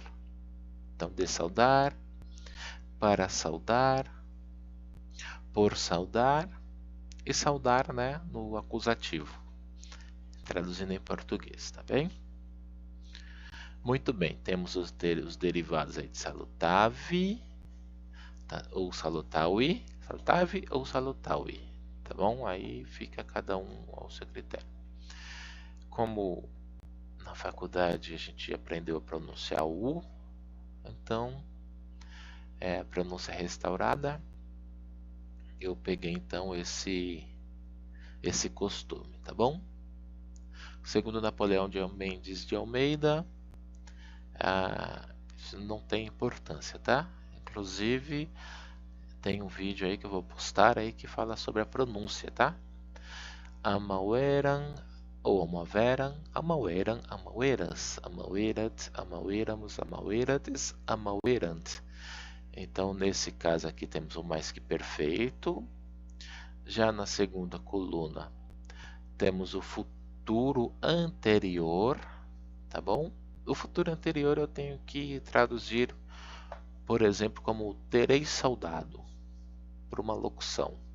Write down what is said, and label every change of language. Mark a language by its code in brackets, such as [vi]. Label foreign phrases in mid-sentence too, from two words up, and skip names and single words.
[pt] Então, de saudar, para saudar, por saudar e saudar, né, no acusativo. Traduzindo em português, tá bem? Muito bem, temos os derivados aí de salutavi, tá? [la] Ou salutavi, salutavi ou salutavi, [pt] tá bom? Aí fica cada um ao seu critério. Como na faculdade a gente aprendeu a pronunciar o U, então a pronúncia restaurada, eu peguei então esse costume, tá bom? Segundo Napoleão de Mendes de Almeida, isso não tem importância, tá? Inclusive tem um vídeo aí que eu vou postar aí que fala sobre a pronúncia, tá? [la] Amaueram ou amaveram, amaueram, amaueras, amauerat, amaueramos, amauerates, amauerant. [pt] Então nesse caso aqui temos o mais que perfeito. Já na segunda coluna temos o futuro anterior, tá bom? O futuro anterior eu tenho que traduzir, por exemplo, como terei saudado, por uma locução.